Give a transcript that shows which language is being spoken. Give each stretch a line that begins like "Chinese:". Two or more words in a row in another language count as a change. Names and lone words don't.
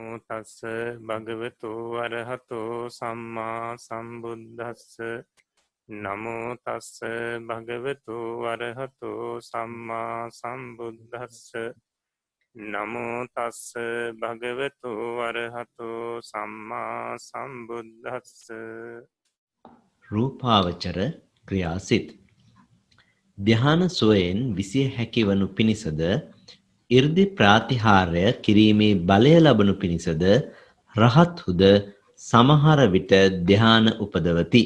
Pali: තස්ස භගවතු අරහතෝ සම්මා සම්බුද්දස්ස නමෝ තස්ස භගවතු අරහතෝ සම්මා සම්බුද්දස්ස නමෝ තස්ස භගවතු අරහතෝ සම්මා සම්බුද්දස්ස
Sinhala: රූපාවචර ක්‍රියාසිත ධ්‍යාන සෝයෙන් විසිය හැකි වනු පිණිසද 이르දි ප්‍රාතිහාර්ය කිරීමේ බලය ලබනු පිණිසද රහත්හුද සමහර විට ධ්‍යාන උපදවති.